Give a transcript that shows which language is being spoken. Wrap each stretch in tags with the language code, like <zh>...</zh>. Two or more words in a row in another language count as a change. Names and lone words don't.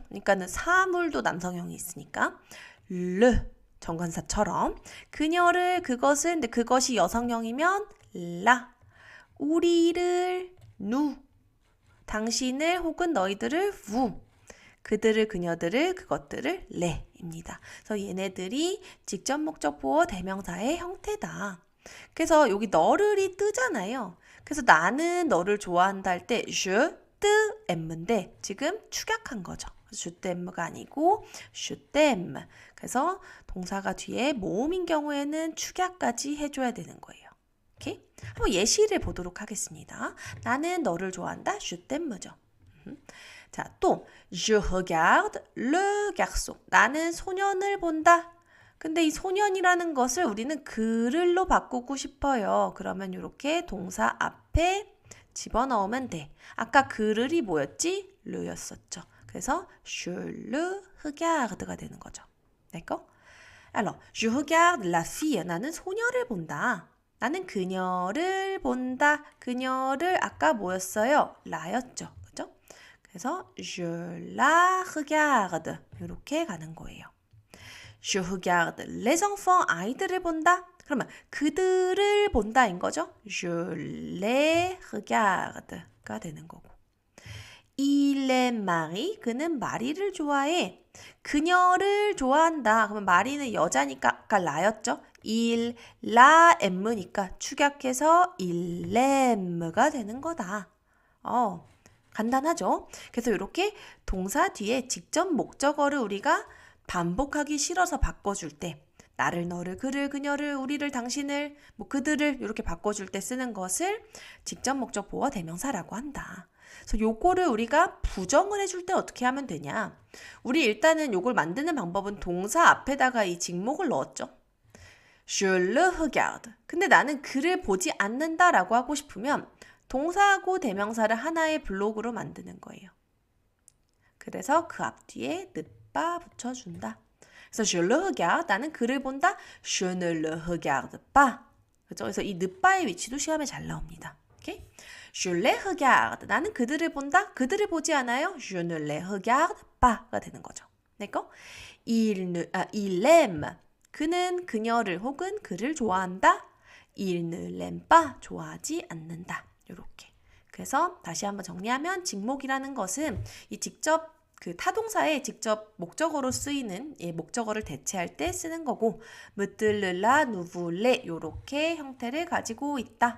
<ko>그러니까는 사물도 남성형이 있으니까 르 정관사처럼 그녀를 그것을 근데 그것이 여성형이면 라 우리를 누 당신을 혹은 너희들을 우 그들을 그녀들을 그것들을 레입니다. 그래서 얘네들이 직접 목적 보어 대명사의 형태다. 그래서 여기 너를이 뜨잖아요. 그래서 나는 너를 좋아한다 할 때</ko> <fr>je t'aime</fr> <ko>인데 지금 축약한 거죠.</ko> <fr>je t'aime</fr> <ko>가 아니고</ko> <fr>je t'aime.</fr> <ko>그래서 동사가 뒤에 모음인 경우에는 축약까지 해줘야 되는 거예요. 오케이? 한번 예시를 보도록 하겠습니다. 나는 너를 좋아한다.</ko> <fr>je t'aime</fr> <ko>죠. 자, 또</ko> <fr>je regarde le garçon.</fr> <ko>나는 소년을 본다. 근데 이 소년이라는 것을 우리는 그를로 바꾸고 싶어요. 그러면 이렇게 동사 앞에 집어넣으면 돼. 아까 그를이 뭐였지? 르였었죠. 그래서</ko> <fr>je le regarde</fr> <ko>가 되는 거죠.</ko> <fr>d'accord? Alors, je regarde la fille.</fr> <ko>나는 소녀를 본다. 나는 그녀를 본다. 그녀를 아까 뭐였어요? 라였죠. 그죠? 그래서</ko> <fr>je la regarde</fr> <ko>이렇게 가는 거예요.</ko> <fr>Je regarde les enfants.</fr> <ko>아이들을 본다. 그러면 그들을 본다인 거죠.</ko> <fr>Je les regarde가</fr> <ko>되는 거고.</ko> <fr>Il aime Marie.</fr> <ko>그는 마리를 좋아해. 그녀를 좋아한다. 그러면 마리는 여자니까 아까 라였죠.</ko> <fr>il la aime</fr> <ko>니까 축약해서</ko> <fr>il aime</fr> <ko>가 되는 거다. 간단하죠? 그래서 이렇게 동사 뒤에 직접 목적어를 우리가 반복하기 싫어서 바꿔줄 때 나를, 너를, 그를, 그녀를, 우리를, 당신을, 그들을 이렇게 바꿔줄 때 쓰는 것을 직접 목적 보어 대명사라고 한다. 그래서 요거를 우리가 부정을 해줄 때 어떻게 하면 되냐? 우리 일단은 요걸 만드는 방법은 동사 앞에다가 이 직목을 넣었죠.</ko> <fr>Je le regarde.</fr> <ko>근데 나는 그를 보지 않는다라고 하고 싶으면 동사하고 대명사를 하나의 블록으로 만드는 거예요. 그래서 그 앞뒤에 늦바 붙여준다.</ko> <fr>그래서 je le regarde,</fr> <ko>나는 그를 본다.</ko> <fr>je ne le regarde pas.</fr> <ko>그렇죠? 그래서 이 늦바의 위치도 시험에 잘 나옵니다. 오케이?</ko> <fr>je les regarde,</fr> <ko>나는 그들을 본다. 그들을 보지 않아요.</ko> <fr>je ne les regarde pas가</fr> <ko>되는 거죠. 내거?</ko> <fr>il aime,</fr> <ko>그는 그녀를 혹은 그를 좋아한다.</ko> <fr>il ne l'aime pas,</fr> <ko>좋아하지 않는다. 이렇게. 그래서 다시 한번 정리하면 직목이라는 것은 이 직접 그 타동사에 직접 목적어로 쓰이는 목적어를 대체할 때 쓰는 거고 무뜰르라 누불레 이렇게 형태를 가지고 있다.</ko>